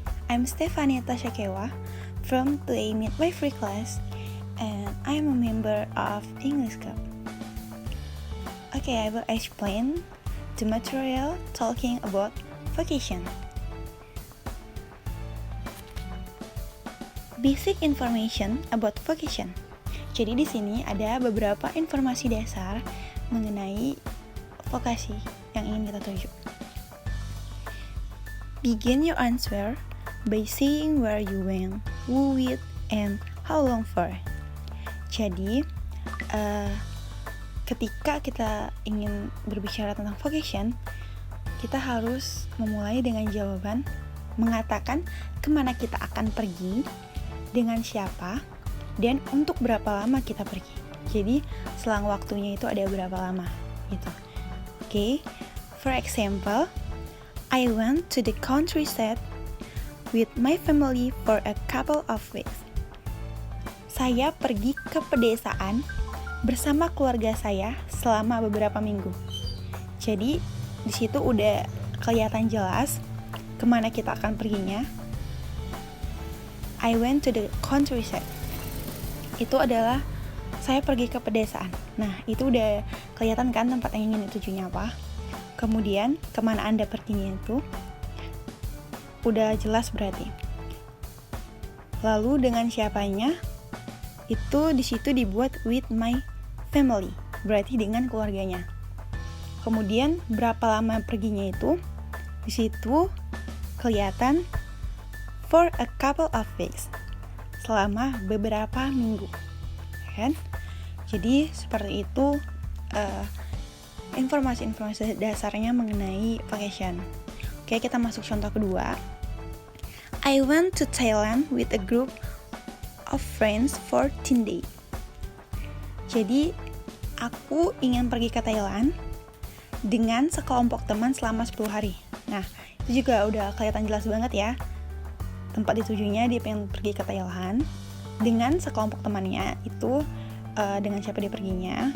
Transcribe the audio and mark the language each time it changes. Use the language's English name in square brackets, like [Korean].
[English] I'm Stefania Tashakewa from 2A Midwifery class, and I'm a member of English Club. Okay, I will explain the material talking about vocation. Basic information about vocation. [Indonesian] Jadi di sini ada beberapa informasi dasar mengenai vokasi yang ingin kita tuju. [English] Begin your answer by saying where you went, who with, and how long for. [Indonesian] Jadi, ketika kita ingin berbicara tentang vocation, kita harus memulai dengan jawaban mengatakan kemana kita akan pergi, dengan siapa, dan untuk berapa lama kita pergi. Jadi, selang waktunya itu ada berapa lama gitu. [English] Okay, for example, I went to the countryside with my family for a couple of weeks. [Indonesian] Saya pergi ke pedesaan bersama keluarga saya selama beberapa minggu. Jadi di situ udah kelihatan jelas kemana kita akan perginya. [English] I went to the countryside. [Indonesian] Itu adalah saya pergi ke pedesaan. Nah, itu udah kelihatan kan tempat yang ingin ditujunya apa. Kemudian, kemana Anda perginya itu udah jelas berarti. Lalu dengan siapanya, itu di situ dibuat [English] with my family, [Indonesian] berarti dengan keluarganya. Kemudian, berapa lama perginya itu, di situ kelihatan [English] for a couple of weeks, [Indonesian] selama beberapa minggu, kan? Jadi seperti itu informasi-informasi dasarnya mengenai vacation. Oke, kita masuk contoh kedua. [English] I went to Thailand with a group of friends for 10 days. [Indonesian] Jadi, aku ingin pergi ke Thailand dengan sekelompok teman selama 10 hari. Nah, itu juga udah kelihatan jelas banget ya. Tempat ditujunya dia pengen pergi ke Thailand dengan sekelompok temannya itu dengan siapa dia perginya.